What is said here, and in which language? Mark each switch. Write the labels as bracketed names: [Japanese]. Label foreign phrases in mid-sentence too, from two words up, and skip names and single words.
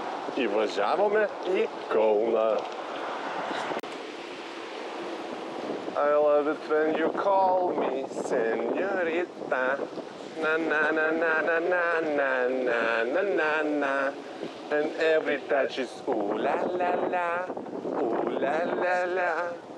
[Lithuanian] Įvažiavome į Kauną. [English] I love it when you call me señorita. Na na na na na na na na na na na. And every touch is ooh la la la, ooh la la la.